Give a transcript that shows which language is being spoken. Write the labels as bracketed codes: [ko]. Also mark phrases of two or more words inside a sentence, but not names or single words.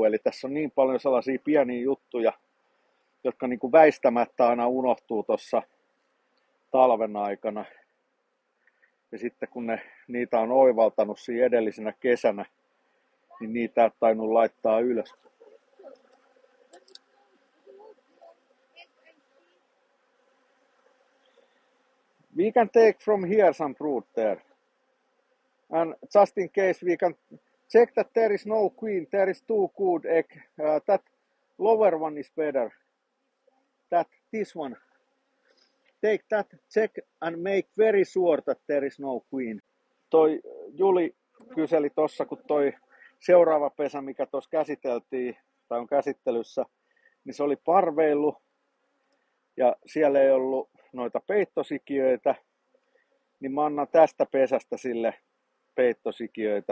[fi] Eli tässä on niin paljon sellaisia pieniä juttuja, jotka niin kuin väistämättä aina unohtuu tuossa talven aikana. Ja sitten kun niitä on oivaltanut siinä edellisenä kesänä, niin niitä ei tainnut laittaa ylös. [en] We can take from here some fruit there. And just in case we can check that there is no queen, there is two good egg. That lower one is better. This one. Take that, check and make very sure that there is no queen. [fi] Toi Juli kyseli tossa, kun toi seuraava pesä, mikä tuossa käsiteltiin, tai on käsittelyssä, niin se oli parveillut. Ja siellä ei ollut noita peittosikiöitä, niin mä annan tästä pesästä sille peittosikiöitä.